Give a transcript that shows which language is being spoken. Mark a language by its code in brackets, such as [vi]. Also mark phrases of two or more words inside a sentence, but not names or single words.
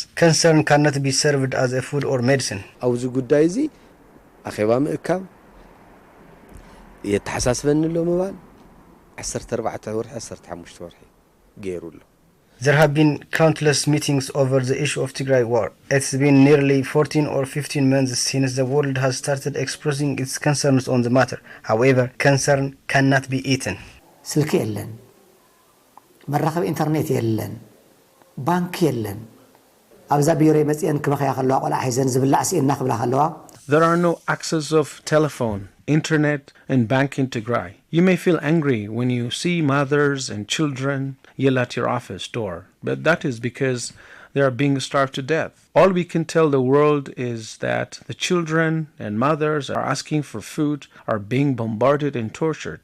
[en] Concern cannot be served as a food or medicine. There have been countless meetings over the issue of Tigray war. It's been nearly 14 or 15 months since the world has started expressing its concerns on the matter. However, concern cannot be eaten. [ti] ስልክ የለን መራኸቢ ኢንተርኔት የለን ባንክ የለን ኣብዛ ቢሮ መጽየን ክመኸያ ከለዋ ቆላ ሒዘን ዝብላዕ ሲእና ክብላ ከለዋ [en] There are no access of telephone, internet, and bank in Tigray. You may feel angry when you see mothers and children yell at your office door, but that is because they are being starved to death. All we can tell the world is that the children and mothers are asking for food, are being bombarded and tortured.